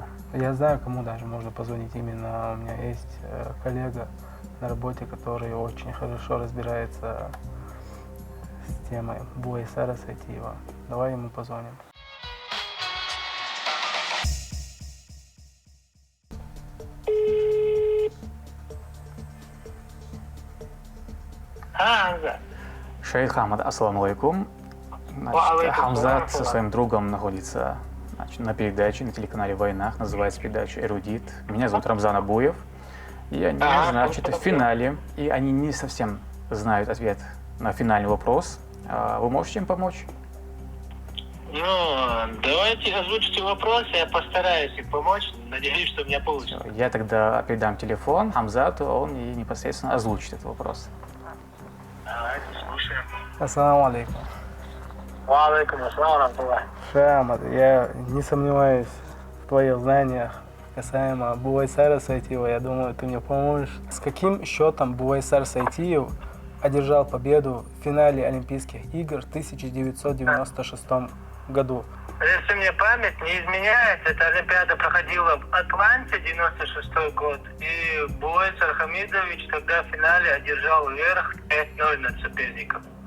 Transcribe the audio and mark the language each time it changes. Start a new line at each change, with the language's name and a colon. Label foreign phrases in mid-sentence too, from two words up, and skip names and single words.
Russian: Я знаю, кому даже можно позвонить. Именно у меня есть коллега на работе, который очень хорошо разбирается с темой Буайсара Сайтиева. Давай ему позвоним. Шейх Хамад,
Arabic: السلام عليكم.
Russian: Хамзат со своим другом находится на передаче на телеканале «Войнах». Называется передача «Эрудит». Меня зовут Рамзан Абуев. И они, значит, в финале. И они не совсем знают ответ на финальный вопрос. Вы можете им помочь? Ну, давайте озвучите вопрос, я постараюсь им помочь. Надеюсь, что у меня получится. Я тогда передам телефон Хамзату, он и непосредственно озвучит этот вопрос. Давайте, слушаем.
Arabic: السلام عليكم. وعليكم السلام، رحمة الله.
Russian: Шамад, я не сомневаюсь в твоих знаниях касаемо Буайсара Сайтиева. Я думаю, ты мне поможешь. С каким счетом Буайсар Сайтиев одержал победу в финале Олимпийских игр в 1996 году? Если мне память не изменяет, эта Олимпиада проходила в Атланте, 96 год, и Буайсар Хамидович тогда в финале одержал верх 5-0 над соперником.